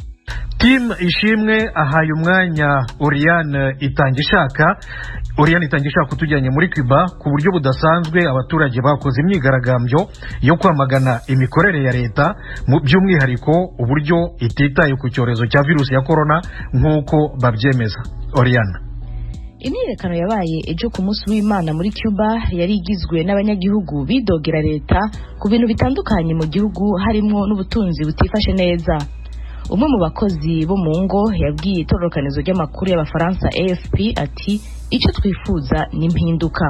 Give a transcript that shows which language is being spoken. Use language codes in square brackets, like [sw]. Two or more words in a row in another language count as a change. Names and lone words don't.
[rw] Tim Ishimwe ahaye umwanya Oriane Itangishaka. Oriane Itangishaka utujyanye muri Cuba ku buryo budasanzwe. Abaturage bakoze imyigaragambyo yo kwamagana imikorere ya leta, mu by'umwihariko uburyo ititaye ku cyorezo cya virusi ya corona nk'uko babyemeza. Oriane: [rn] imyiyerekano yabaye ejo ku munsi w'Imana muri Cuba yari igizwe n'abanyagihugu bidogera leta ku bintu bitandukanye mu gihugu, harimo n'ubutunzi butifashe neza. umwe mu bakozi bo mu ngo yabwiye itororokanizo ry'amakuru y'abafaransa AFP ati icyo twifuza ni impinduka.